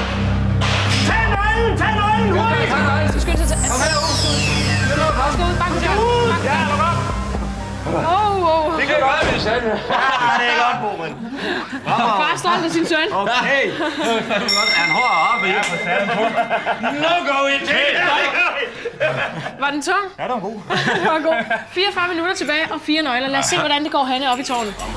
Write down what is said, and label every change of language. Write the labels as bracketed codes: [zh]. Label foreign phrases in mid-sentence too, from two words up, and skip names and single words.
[da] Tag nøglen! Tag nøglen! Hurtigt! Du skal ind til... Kom her, Bo. Skal ud, bank ud. Ja, luk op! Det kan godt, hvis han. Ja, det er godt, Bo, mand. Far er stolt af sin søn. Okay. Er han hård oppe i? No go in det! Var den tung? Ja, det var god. Det var god. 44 minutter tilbage og 4 nøgler. Lad os se, hvordan det går Hanne op i tårnet.